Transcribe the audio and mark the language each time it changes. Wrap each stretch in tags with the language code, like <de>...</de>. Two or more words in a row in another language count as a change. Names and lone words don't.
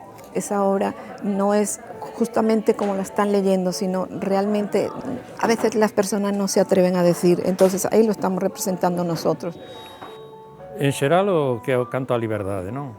<es>esa obra no es justamente como la están leyendo, sino realmente a veces las personas no se atreven a decir, entonces ahí lo estamos representando nosotros.</es> <gl>En xeral o que é o canto á liberdade, non?</gl>